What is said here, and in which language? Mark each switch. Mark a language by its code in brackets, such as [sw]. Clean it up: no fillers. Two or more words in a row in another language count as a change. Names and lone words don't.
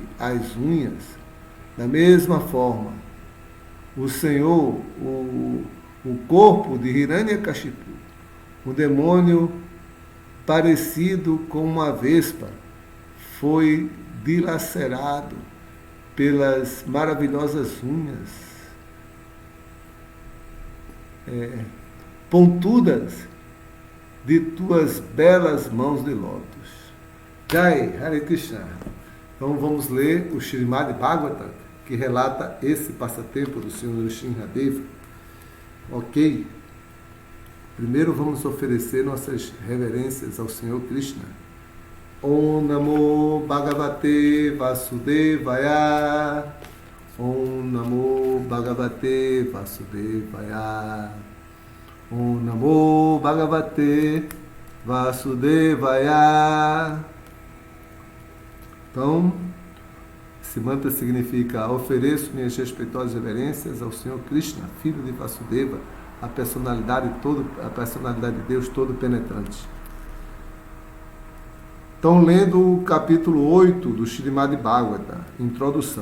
[pt] as unhas, da mesma forma, o Senhor, o corpo de Hiranyakashipu, o demônio parecido com uma vespa, foi dilacerado pelas maravilhosas unhas pontudas de tuas belas mãos de lótus. Jai, Hare Krishna. Então vamos ler o Śrīmad Bhagavatam, que relata esse passatempo do Senhor Nishinhadeva. Ok? Primeiro vamos oferecer nossas reverências ao Senhor Krishna. [sa] ॐ नमो भगवते वासुदेवाय. ॐ नमो भगवते वासुदेवाय. ॐ नमो भगवते वासुदेवाय. [pt] Então, esse mantra significa: ofereço minhas respeitosas reverências ao Senhor Krishna, filho de Vasudeva, a personalidade de Deus todo penetrante. Então, lendo o capítulo 8 do Śrīmad Bhagavatam, introdução.